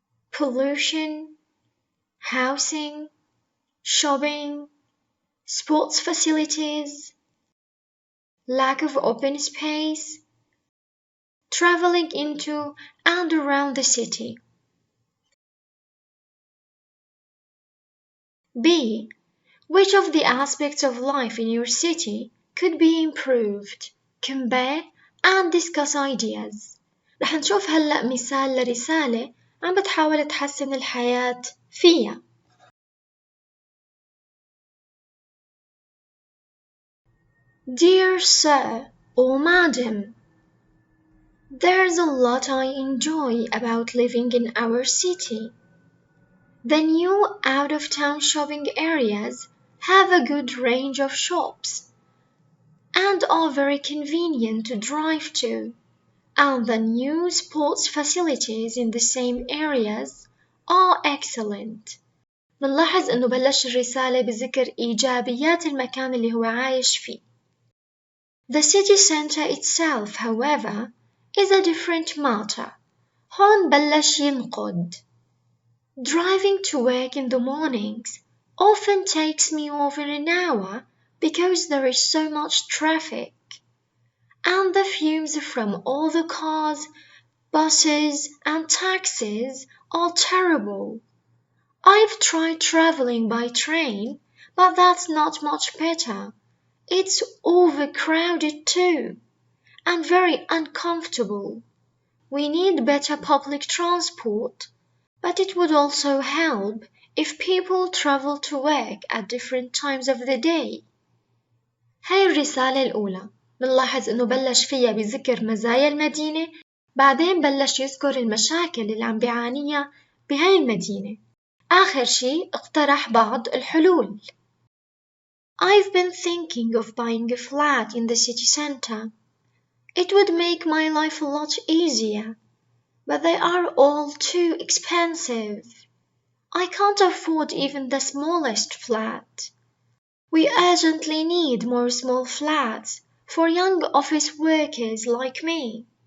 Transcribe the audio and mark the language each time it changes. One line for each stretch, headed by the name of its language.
English: Pollution, housing, shopping, sports facilities, lack of open space, traveling into and around the city. B. Which of the aspects of life in your city could be improved? Compare and discuss ideas.
Arabic: رح نشوف هلأ مثال لرسالة عم بتحاول تحسن الحياة فيها.
English: Dear Sir or Madam, there's a lot I enjoy about living in our city. The new out-of-town shopping areas have a good range of shops and are very convenient to drive to, and the new sports facilities in the same areas are excellent.
Arabic: منلاحظ إنه بلش الرسالة بذكر إيجابيات المكان اللي هو عايش فيه.
English: The city center itself, however, is a different matter.
Arabic: هون بلش ينقد.
English: Driving to work in the mornings often takes me over an hour because there is so much traffic. And the fumes from all the cars, buses and taxis are terrible. I've tried traveling by train, but that's not much better. It's overcrowded too, and very uncomfortable. We need better public transport, but it would also help if people travel to work at different times of the day.
Arabic: هاي الرسالة الأولى بنلاحظ إنه بلش فيها بذكر مزايا المدينة، بعدين بلش يذكر المشاكل اللي عم بيعانيها بهاي المدينة. آخر شي اقترح بعض الحلول.
English: I've been thinking of buying a flat in the city center. It would make my life a lot easier, but they are all too expensive. I can't afford even the smallest flat. We urgently need more small flats for young office workers like me.